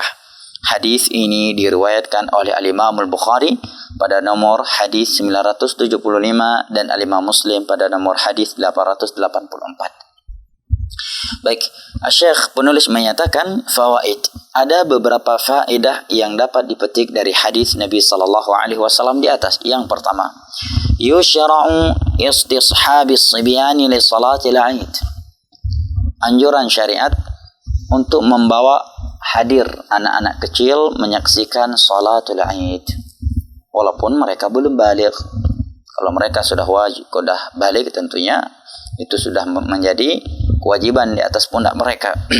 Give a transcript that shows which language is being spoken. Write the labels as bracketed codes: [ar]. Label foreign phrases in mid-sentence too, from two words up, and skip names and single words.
[id] Hadis ini diriwayatkan oleh Al-Imam Al-Bukhari pada nomor hadis 975 dan Al-Imam Muslim pada nomor hadis 884. Baik, Syekh penulis menyatakan fawaid. Ada beberapa faedah yang dapat dipetik dari hadis Nabi [ar] صلى الله عليه وسلم [id] di atas. Yang pertama, [ar] يشرع استصحاب الصبيان لصلاة العيد. [id] Anjuran syariat untuk membawa hadir anak-anak kecil menyaksikan [ar] صلاة العيد [id] walaupun mereka belum baligh. Kalau mereka sudah baligh tentunya itu sudah menjadi kewajiban di atas pundak mereka.